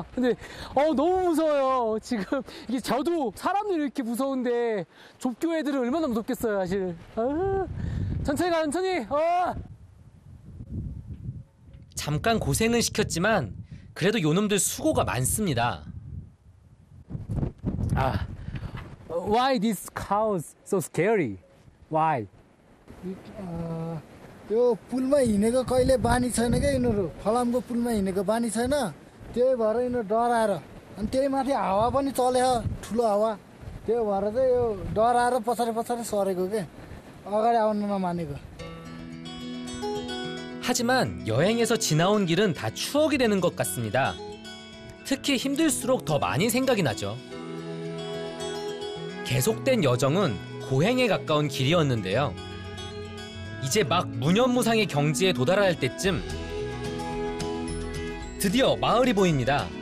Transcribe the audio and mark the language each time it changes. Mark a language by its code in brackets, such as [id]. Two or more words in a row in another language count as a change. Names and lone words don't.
[ko] 근데 너무 무서워요. 지금 이게 저도 사람들이 이렇게 무서운데 좁교 애들은 얼마나 무섭겠어요, 사실. 천천히 가, 천천히. 잠깐 고생은 시켰지만 그래도 요놈들 수고가 많습니다. [en] Why these cows so scary? Why? [ne] यो पुलमा हिँडेको कहिले बानी छैन क्या यिनीहरू फलामको पुलमा हिँडेको बानी छैन त्यही भएर यिनीहरू डराएर अनि त्यही माथि हावा पनि चल्यो ठुलो हावा त्यही भएर चाहिँ यो डराएर पछाडि पछाडि सरेको के अगाडि आउन नमानेको. [ko] 하지만 여행에서 지나온 길은 다 추억이 되는 것 같습니다. 특히 힘들수록 더 많이 생각이 나죠. 계속된 여정은 고행에 가까운 길이었는데요. 이제 막 무념무상의 경지에 도달할 때쯤 드디어 마을이 보입니다.